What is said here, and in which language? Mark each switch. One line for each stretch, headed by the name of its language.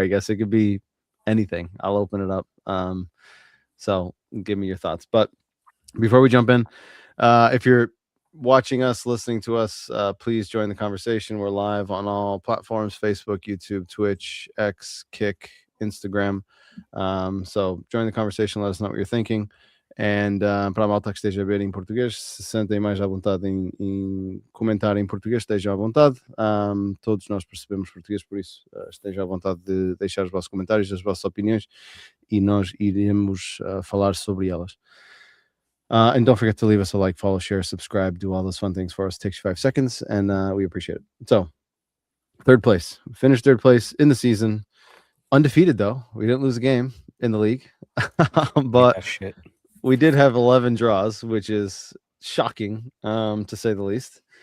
English: I guess it could be anything. I'll open it up, so give me your thoughts. But before we jump in, if you're watching us, listening to us, please join the conversation. We're live on all platforms: Facebook, YouTube, Twitch, X, Kick, Instagram. So join the conversation, let us know what you're thinking.
Portuguese: And para a malta que esteja a ver em português, se sentem mais à vontade em comentar em português, estejam à vontade. Todos nós percebemos português, por isso estejam à vontade de deixar os vossos comentários, as vossas opiniões, e nós iremos falar sobre elas.
English: And don't forget to leave us a like, follow, share, subscribe, do all those fun things for us. It takes 5 seconds, and we appreciate it. So, third place. We finished third place in the season. Undefeated, though. We didn't lose a game in the league. But we did have 11 draws, which is shocking, to say the least.